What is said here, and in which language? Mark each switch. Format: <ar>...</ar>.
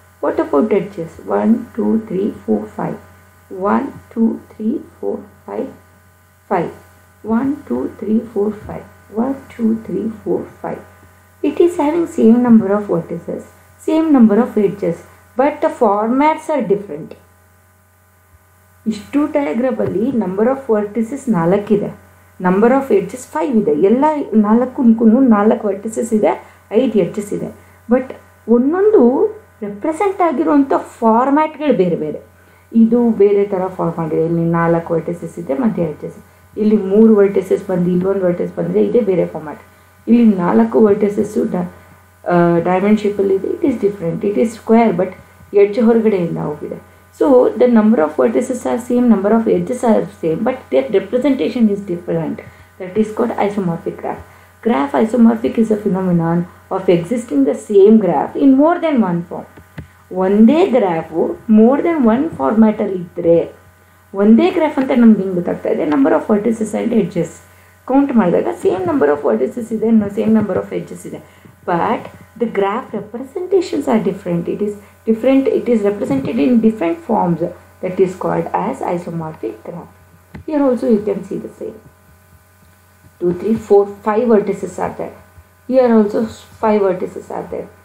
<en>What about edges? 1, 2, 3, 4, 5. 1, 2, 3, 4, 5, 5. 1, 2, 3, 4, 5. 1, 2, 3, 4, 5. It is having same number of vertices, same number of edges, but the formats are different.</en> <kn>ಇಷ್ಟು ಡಯಾಗ್ರಾಮಲ್ಲಿ number of vertices 4 ಇದೆ, number of edges 5 ಇದೆ. ಎಲ್ಲ 4 vertices ಇದೆ, 5 edges ಇದೆ. But ಒಂದೊಂದು represent ಆಗಿರುವಂಥ ಫಾರ್ಮ್ಯಾಟ್ಗಳು ಬೇರೆ ಬೇರೆ. ಇದು ಬೇರೆ ಥರ ಫಾರ್ಮ್ಯಾಟ್ ಇದೆ. ಇಲ್ಲಿ 4 ವರ್ಟಿಸಸ್ ಇದೆ, ಮಧ್ಯೆ ಎಡ್ಜಸ್. ಇಲ್ಲಿ 3 ವರ್ಟಿಸಸ್ ಬಂದು ಇಲ್ಲೊಂದು ವರ್ಟಿಸ್ ಬಂದರೆ ಇದೇ ಬೇರೆ ಫಾರ್ಮ್ಯಾಟ್. ಇಲ್ಲಿ 4 ವರ್ಟಿಸಸ್ಸು ಡೈಮಂಡ್ ಶೇಪಲ್ಲಿ ಇದೆ.</kn> <en>It is different. It is square but edge</en> <kn>ಹೊರಗಡೆಯಿಂದ ಹೋಗಿದೆ.</kn> <en>So the number of vertices are same, number of edges are same, but their representation is different. That is called isomorphic graph. Graph isomorphic is a phenomenon of existing the same graph in more than one form.</en> <kn>ಒಂದೇ graph</kn> <en>more than one</en> <kn>ಫಾರ್ಮ್ಯಾಟಲ್ಲಿ ಇದ್ದರೆ, ಒಂದೇ graph ಅಂತ ನಮ್ಗೆ ಹಿಂಗೆ ಗೊತ್ತಾಗ್ತಾ ಇದೆ. Number of vertices and edges count ಮಾಡಿದಾಗ same number of vertices ಇದೆ, ಸೇಮ್ ನಂಬರ್ ಆಫ್ ಎಡ್ಜಸ್ ಇದೆ.</kn> <en>But the graph representations are different. It is different. It is represented in different forms. That is called as isomorphic graph. Here also you can see the same. 2, 3, 4, 5 vertices are there. Here also 5 vertices are there.</en>